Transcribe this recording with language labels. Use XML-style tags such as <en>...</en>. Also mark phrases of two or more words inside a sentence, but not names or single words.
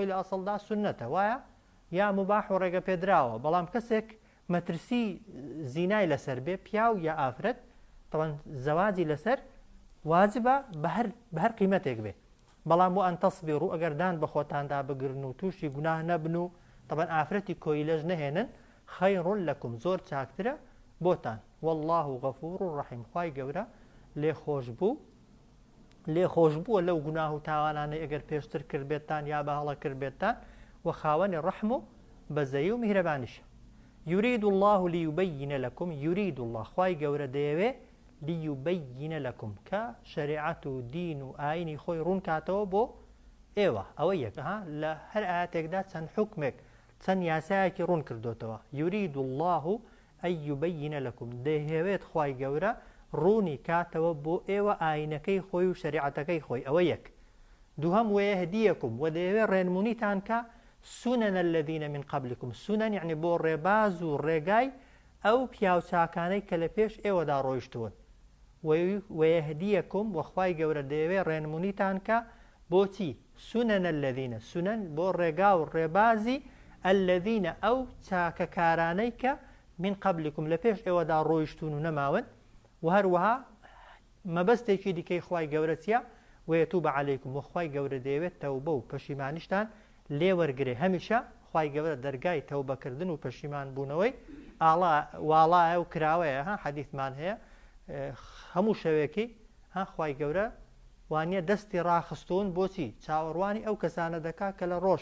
<ckb>لە ئەسڵدا سونەتە وایە یا مباح و ڕێگە پێدراوە بەڵام کەسێک مەترسی زینای لەسەر بێ پیاو یا ئافرەت طبعا زەواجی لەسەر واجبە بە هەر قیمەتێک بێ بەڵام بۆ</ckb> <ar>ئەن تەصبیڕوا</ar> <ckb>ئەگەر دان بە خۆتاندا بگرن و تووشی گوناه نەبن و طبعا ئافرەتی کۆیلەش نەهێنن</ckb> <ar>خەیڕ لەکم</ar> <ckb>زۆر چاکترە بۆتان</ckb> <ar>والله غەفور ڕەحیم</ar> <ckb>خوای گەورە لێخۆش بووە لەو گوناه و تاوانانەی ئەگەر پێشتر کرد بێتان یا بەهەڵە کرد بێتان و خاوەنی ڕەحم و بەزەیی و میهرەبانیشە</ckb> <ar>يريد الله ليبين لكم يريد الله</ar> <ckb>خوای گەورە دەیەوێ</ckb> <ar>ليبين لكم</ar> <ckb>کە شریعەت و دین و ئاینی خۆی ڕوون کاتەوە بۆ ئێوە ئەوە یەک لە هەر ئاەتێکدا چەند حکمێک چەند یاسایەکی ڕوون کردوتەوە</ckb> <ar>يريد الله أن يبين لكم</ar> <ckb>دەیەوێت خوای گەورە ڕوونی کاتەوە بۆ ئێوە ئاینەکەی خۆی و شریعەتەکەی خۆی ئەوە یەک دووهەم وەیەهدیەکم و دەیەوێت ڕێنمونیتان کە</ckb> <ar>سنن الذين من قبلكم سنن يعني</ar> <ckb>بۆ ڕێباز و ڕێگای ئەو پیاوچاکانەی کە لە پێش ئێوەدا ڕۆیشتون وەیەهدیەکم وەخوای گەورە دەیەوێت ڕێنمونیتان کە بۆچی</ckb> <ar>سنن الذين سنن</ar> <ckb>بۆ ڕێگا و ڕێبازی الذين ئەو چاکەکارانەی کە</ckb> <ar>من قبلكم</ar> <ckb>لە پێش ئێوەدا ڕۆیشتون و نەماون و هەروەها مەبەستێکی دیکەی خوای گەورە چیە</ckb> <ar>ويتوب عليكم</ar> <ckb>وخوای گەورە دەیەوێت تەوبە و پەشیمانیشتان لێ وەرگرێ هەمیشە خوای گەورە دەرگای تەوبەکردن و پەشیمان بوونەوەی واڵایە و کراوەیە حەدیثمان هەیە هەموو شەوێکی خوای گەورە وانە دەستی ڕاخستون بۆچی چاوەڕوانی ئەو کەسانە دەکا کە لە ڕۆژ</ckb>